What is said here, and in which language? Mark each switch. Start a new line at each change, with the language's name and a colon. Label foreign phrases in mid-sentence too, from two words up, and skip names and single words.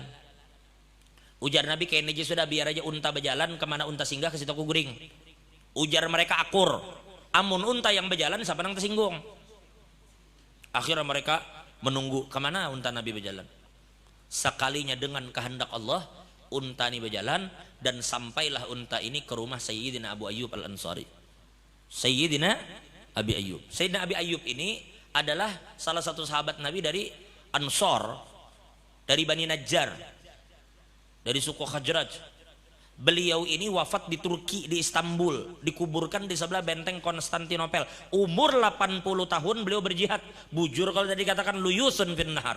Banjar: Ujar Nabi, kayaknya sudah biar aja unta berjalan, kemana unta singgah ke situ aku guring. Ujar mereka akur, amun unta yang berjalan siapa nang tersinggung.
Indonesian: Akhirnya mereka menunggu kemana unta Nabi berjalan. Sekalinya dengan kehendak Allah, unta ini berjalan, dan sampailah unta ini ke rumah Sayyidina Abu Ayyub Al-Ansari. Sayyidina Abi Ayyub. Sayyidina Abi Ayyub ini adalah salah satu sahabat Nabi dari Ansor, dari Bani Najjar, dari suku Khazraj. Beliau ini wafat di Turki, di Istanbul, dikuburkan di sebelah benteng Konstantinopel. Umur 80 tahun beliau berjihad. Bujur kalau tadi katakan
Arabic: luyusun fin nahar.